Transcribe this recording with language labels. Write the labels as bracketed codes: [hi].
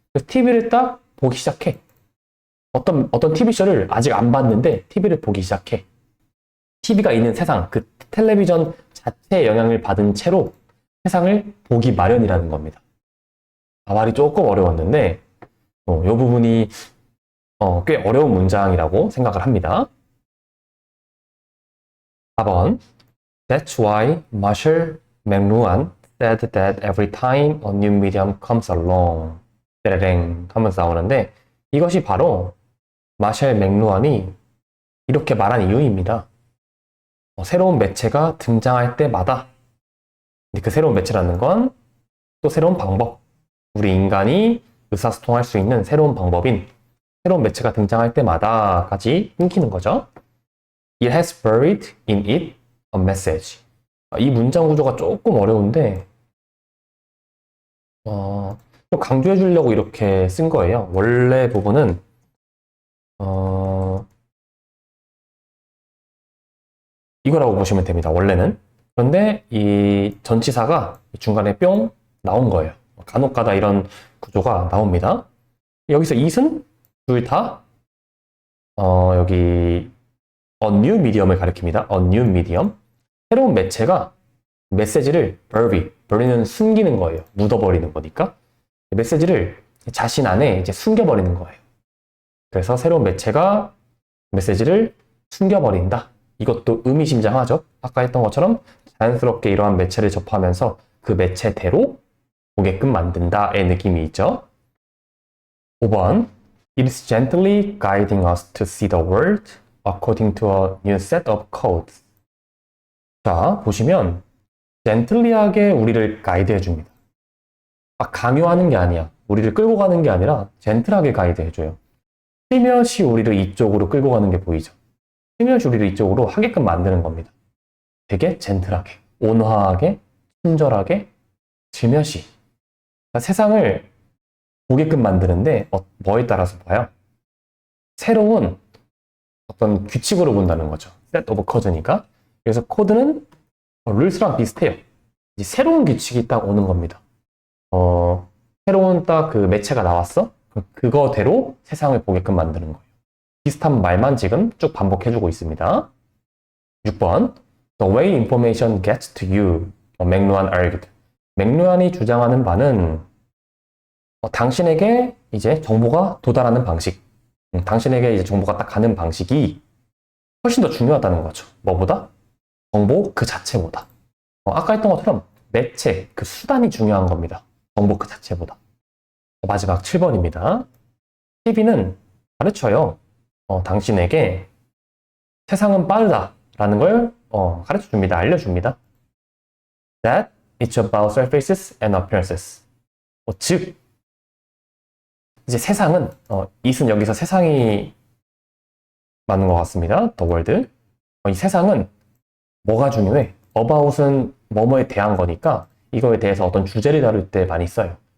[ko] TV를 딱 보기 시작해. 어떤 TV쇼를 아직 안 봤는데 TV를 보기 시작해. TV가 있는 세상, 그 텔레비전 자체의 영향을 받은 채로 세상을 보기 마련이라는 겁니다. 말이 조금 어려웠는데 이 부분이 꽤 어려운 문장이라고 생각을 합니다. [en] 4번 That's why Marshall McLuhan said that every time a new medium comes along [ko] 떼레랭 하면서 나오는데 이것이 바로 마셜 맥루한이 이렇게 말한 이유입니다. 새로운 매체가 등장할 때마다 그 새로운 매체라는 건 또 새로운 방법, 우리 인간이 의사소통할 수 있는 새로운 방법인 새로운 매체가 등장할 때마다까지 끊기는 거죠. [en] It has buried in it a message. [ko] 이 문장 구조가 조금 어려운데 좀 강조해 주려고 이렇게 쓴 거예요. 원래 부분은 이거라고 보시면 됩니다. 원래는. 그런데 이 전치사가 중간에 뿅 나온 거예요. 간혹가다 이런 구조가 나옵니다. 여기서 it은 둘 다 여기 [en] a new medium [ko] 을 가리킵니다. [en] a new medium. [ko] 새로운 매체가 메시지를 bury는 숨기는 거예요. 묻어버리는 거니까. 메시지를 자신 안에 이제 숨겨버리는 거예요. 그래서 새로운 매체가 메시지를 숨겨버린다. 이것도 의미심장하죠. 아까 했던 것처럼 자연스럽게 이러한 매체를 접하면서 그 매체대로 보게끔 만든다의 느낌이 있죠. [en] 5번 It is gently guiding us to see the world according to a new set of codes. [ko] 자, 보시면 gently하게 우리를 가이드해 줍니다. 강요하는 게 아니야. 우리를 끌고 가는 게 아니라 젠틀하게 가이드해 줘요. 슬며시 우리를 이쪽으로 끌고 가는 게 보이죠. 스며주리를 이쪽으로 하게끔 만드는 겁니다. 되게 젠틀하게, 온화하게, 친절하게, 질며시. 그러니까 세상을 보게끔 만드는데 뭐에 따라서 봐요? 새로운 어떤 규칙으로 본다는 거죠. [en] set of code니까. [ko] 그래서 코드는 룰스랑 비슷해요. 이제 새로운 규칙이 딱 오는 겁니다. 새로운 딱 그 매체가 나왔어? 그거대로 세상을 보게끔 만드는 거예요. 비슷한 말만 지금 쭉 반복해주고 있습니다. 6번. [en] The way information gets to you. 맥루안 argued. [ko] 맥루안이 주장하는 바는 당신에게 이제 정보가 도달하는 방식, 당신에게 이제 정보가 딱 가는 방식이 훨씬 더 중요하다는 거죠. 뭐보다? 정보 그 자체보다. 아까 했던 것처럼 매체, 그 수단이 중요한 겁니다. 정보 그 자체보다. 마지막 7번입니다. TV는 가르쳐요. 당신에게 세상은 빠르다라는 걸 가르쳐 줍니다. 알려줍니다. [en] That it's about surfaces and appearances. [ko] 즉, 이제 세상은, it은 여기서 세상이 맞는 것 같습니다. [en] The world. [ko] 이 세상은 뭐가 중요해? about은 뭐뭐에 대한 거니까 이거에 대해서 어떤 주제를 다룰 때 많이 써요.